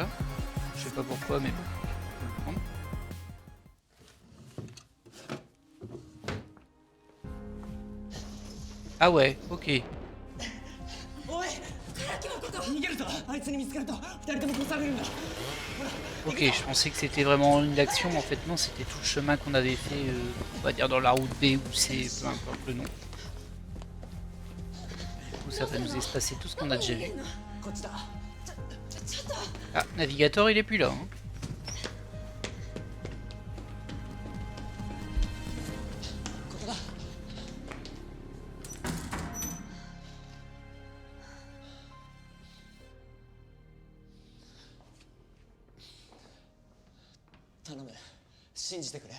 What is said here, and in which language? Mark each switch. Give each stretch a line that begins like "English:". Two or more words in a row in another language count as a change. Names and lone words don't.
French: Je sais pas pourquoi, mais bon, on peut le prendre. Ah ouais, ok.
Japanese: おい、逃げるぞ。あいつに見つかると二人とも殺されるんだ。
French: Ok, je pensais que c'était vraiment une action, mais en fait non, c'était tout le chemin qu'on avait fait, on va dire dans la route B ou C, peu importe le nom. Du coup, ça va nous espacer tout ce qu'on a déjà vu.
Japanese: こっちだ。
French: Ah, Navigator, il est plus là. Hein.
Japanese: ここだ。頼む、信じてくれ。